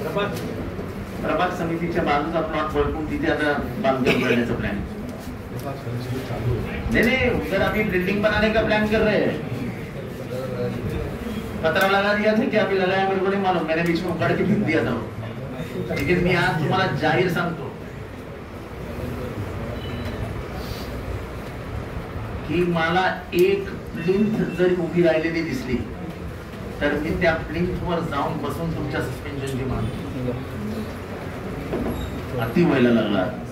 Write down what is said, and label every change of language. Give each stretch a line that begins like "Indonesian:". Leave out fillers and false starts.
Marathi: प्रभाग समितीच्या बाजूचा प्लॉट बळकून तिथे आता बांधकाम करण्याचा प्लॅन.
Hindi: नहीं उधर अभी बिल्डिंग बनाने का प्लान कर रहे हैं. पत्र लगा दिया था कि अभी लगाया, मेरे को नहीं मालूम, मैंने बीच में उखड़ के फेंक दिया था.
Marathi: लेकिन मी आज तुम्हाला जाहीर सांगतो की मला एक प्लिंथ जरी उभी राहिलेली दिसली तर मी त्या प्लिंथवर जाऊन बसून तुमच्या सस्पेन्शनची मागणी. अति व्हायला लागला.